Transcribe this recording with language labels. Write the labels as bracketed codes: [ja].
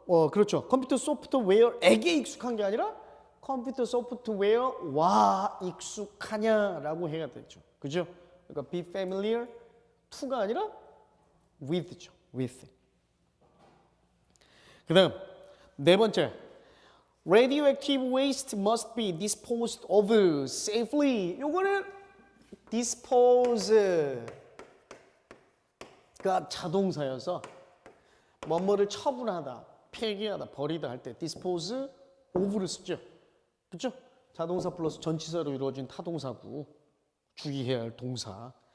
[ko] 그렇죠. 컴퓨터 소프트웨어에게 익숙한 게 아니라 컴퓨터 소프트웨어와 익숙하냐라고 해야 되죠. 그죠? 그러니까 [en] be familiar to [ko] 가 아니라 with죠. [en] with. [ko] 그다음 네 번째. [en] radioactive waste must be disposed of safely. [ko] 요거는 dispose가 자동사여서 뭐뭐를 처분하다, 폐기하다, 버리다 할 때 dispose of를 쓰죠. 그렇죠? 자동사 플러스 전치사로 이루어진 타동사고 주의해야 할 동사.